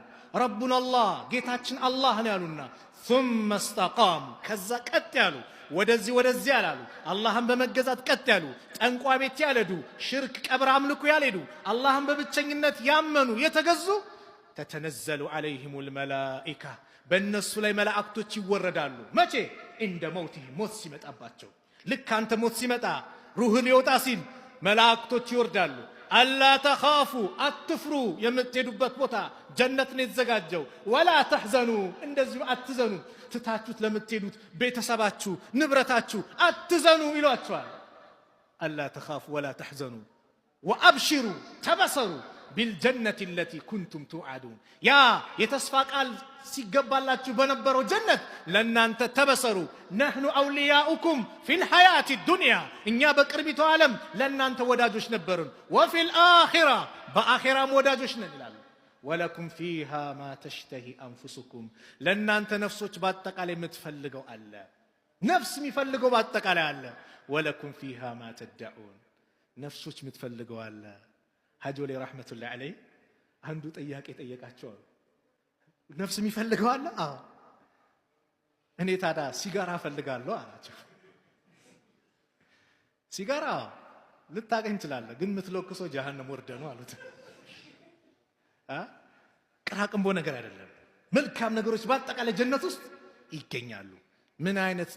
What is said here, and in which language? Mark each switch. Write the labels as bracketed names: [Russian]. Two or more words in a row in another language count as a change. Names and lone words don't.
[Arabic] ربنا الله [Amharic] ጌታችን አላህ ነው ያሉና [Arabic] ثم استقاموا [Amharic] ከዛ ቀጥ ያሉ ወደዚህ ያላሉ አላህን በመገዛት ቀጥ ያሉ ጠንቋ ቤት ያለዱ ሽርክ ቀብር አምልኮ ያለዱ አላህን በብቸኝነት ያመኑ የተገዙ ተተነዘሉ [Arabic] عليهم الملائكه [Amharic] በእነሱ ላይ መላእክቶች ይወረዳሉ መቼ እንደ ሞት ሲመጣባቸው ልክ አንተ ሞት ሲመጣ ሩህ ሊወጣ ሲል መላእክቶች ይወርዳሉ [Arabic] ألا تخافوا [Amharic] አትፍሩ የምትሄዱበት ቦታ ጀነት ነው የተዘጋጀው [Arabic] ولا تحزنوا [Amharic] እንደዚሁ አትዘኑ ትታችሁት ለምትሄዱት ቤተሰባችሁ ንብረታችሁ አትዘኑ ይሏቸዋል [Arabic] ألا تخافوا ولا تحزنوا وأبشروا [Amharic] ተበሰሩ [Arabic] بالجنة التي كنتم توعدون يا يتسفى [Amharic] قال ሲገባላችሁ በነበረው ጀነት ለናንተ ተበሰሩ [Arabic] نحن اولياؤكم في الحياه الدنيا [Amharic] እኛ በቅርቢቱ ዓለም ለናንተ ወዳጆች ነበርን [Arabic] وفي الاخره [Amharic] በአኺራም ወዳጆች ነን ይላሉ [Arabic] ولكم فيها ما تشتهي انفسكم [Amharic] ለናንተ ነፍሶች በአጠቃላይ የምትፈልገው አለ ነፍስ የሚፈልገው በአጠቃላይ አለ [Arabic] ولكم فيها ما تدعون [Amharic] ነፍሶች የምትፈልገው አለ ሀጆሌ [Arabic] رحمة الله عليه [Amharic] አንዱ ጥያቄ ጠየቃቸው ነፍስ የሚፈልገው አለ አዎ እኔ ታዲያ ሲጋራ ፈልጋለሁ አላቸው ሲጋራ ልታገኝ ትችላለህ ግን የምትለኩሰው ጀሃነም ወርደህ ነው አሉት ቅራቅንቦ ነገር አይደለም መልካም ነገሮች በአጠቃላይ ጀነት ውስጥ ይገኛሉ ምን አይነት